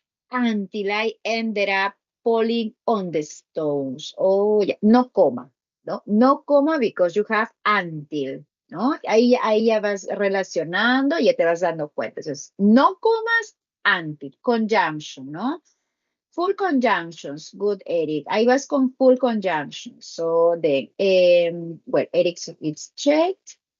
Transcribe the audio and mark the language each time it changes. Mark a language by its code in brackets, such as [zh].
[en] until I ended up falling on the stones. Oh, yeah, no comma, no, no comma because you have until, ¿no? [es] Ahí ya vas relacionando y ya te vas dando cuenta. Entonces, no comas, until, conjunction, ¿no? [en] Full conjunctions, good, Eric. I was con full conjunctions. So then, well, Eric, it's checked.